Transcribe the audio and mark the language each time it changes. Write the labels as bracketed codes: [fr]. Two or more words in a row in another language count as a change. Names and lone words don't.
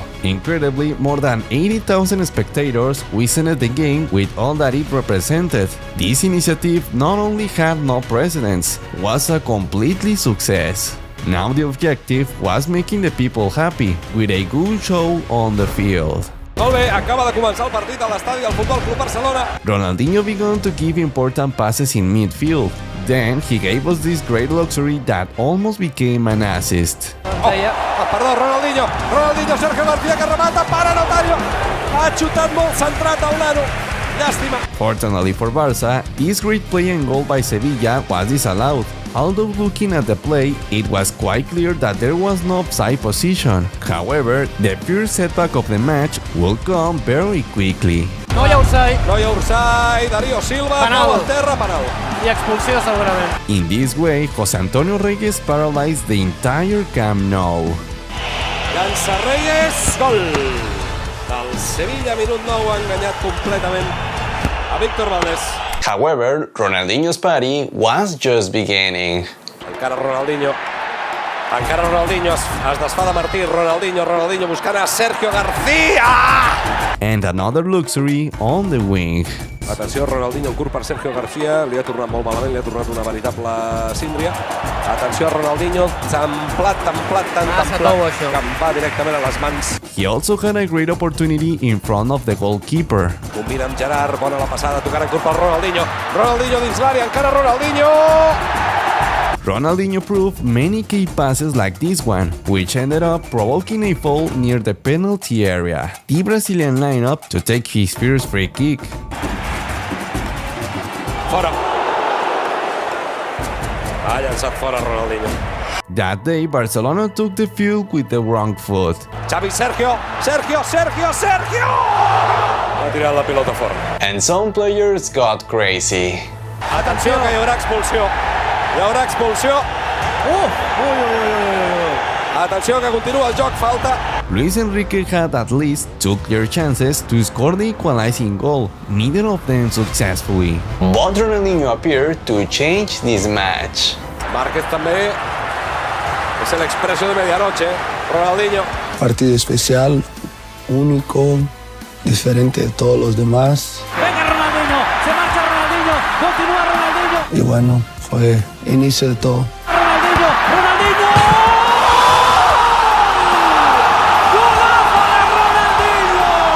[en] Incredibly, more than 80,000 spectators witnessed the game with all that it represented. This initiative not only had no precedents, was a completely success. Now the objective was making the people happy, with a good show on the field. [ca] Molt bé, acaba de començar el partit a l'estadi del Futbol Club Barcelona. [en] Ronaldinho began to give important passes in midfield. Then he gave us this great luxury that almost became an assist. [ca] Perdó, Ronaldinho, Sergio García que remata para Notario. Ha xutat molt centrat el nano. Llàstima. [en] Fortunately for Barça, this great play and goal by Sevilla was disallowed. Although looking at the play, it was quite clear that there was no offside position. However, the first setback of the match will come very quickly. [ca] No hi ha orsai, Darío Silva, penal al terra, penal. I expulsió segurament. [en] In this way, José Antonio Reyes paralyzed the entire Camp Nou. [ca] Llança Reyes, gol del Sevilla, minut 9, ha enganyat completament a Víctor Valdés. [en] However, Ronaldinho's party was just beginning. [ca] Encara Ronaldinho es desfà de Martí. Ronaldinho buscant a Sergio García. [en] And another luxury on the wing. [ca] Atenció, Ronaldinho, el curt per Sergio García, li ha tornat molt malament, li ha tornat una veritable síndria. Atenció a Ronaldinho, templat, que em va directament a les mans. [en] He also had a great opportunity in front of the goalkeeper. [ca] Combina amb Gerard, bona la passada, tocant en curt per Ronaldinho dins l'àrea, encara Ronaldinho! [en] Ronaldinho proved many key passes like this one, which ended up provoking a foul near the penalty area. The Brazilian lineup to take his first free kick. [ca] Fora. Ha llançat fora Ronaldinho. [en] That day, Barcelona took the field with the wrong foot. [ca] Xavi, Sergio! Ha tirat la pilota fora. [en] And some players got crazy. [ca] Atenció, que hi haurà expulsió. Atenció, que continua el joc, falta. [en] Luis Enrique had at least two clear chances to score the equalizing goal, neither of them successfully. But Ronaldinho appeared to change this match. [ca] Márquez també és l'expressió de medianoche. Ronaldinho. [es] Partido especial, único, diferente de todos los demás. Venga Ronaldinho, se marcha Ronaldinho, continúa Ronaldinho. Y bueno, fue inicio de todo. Ronaldinho. ¡Golazo de Ronaldinho!